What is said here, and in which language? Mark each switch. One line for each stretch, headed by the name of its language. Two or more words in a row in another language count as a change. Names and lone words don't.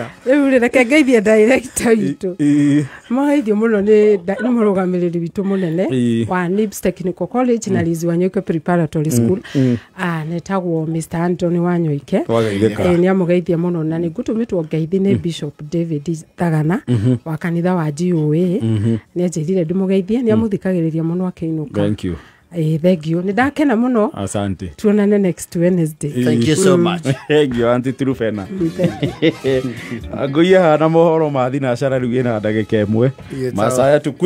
Kikuyu: rĩu reke ngeithie director witũ mageithio mũno nĩ mũrũgamĩrĩri witũ mũnene wa Nibs Technical College na Lizi Wanyoike Preparatory School netagwo Mr. Anthony Wanyoike nĩ amũgeithia mũno na nĩ ngũtũmĩtwo ngeithi nĩ Bishop David Thagana wa kanitha wa GOA nĩ anjĩrire ndĩmũgeithie nĩ amũthikagĩrĩria mũno akĩinũka.
English: Thank you. Thank you.
Kikuyu: Nidakena muno.
Swahili: Asante. Tuonane
English: next Wednesday. Thank you so much. Thank you, Auntie Trufena.
Kikuyu: Agoya na mohoro mathi na cara riu ina ndagika imwe. Masaya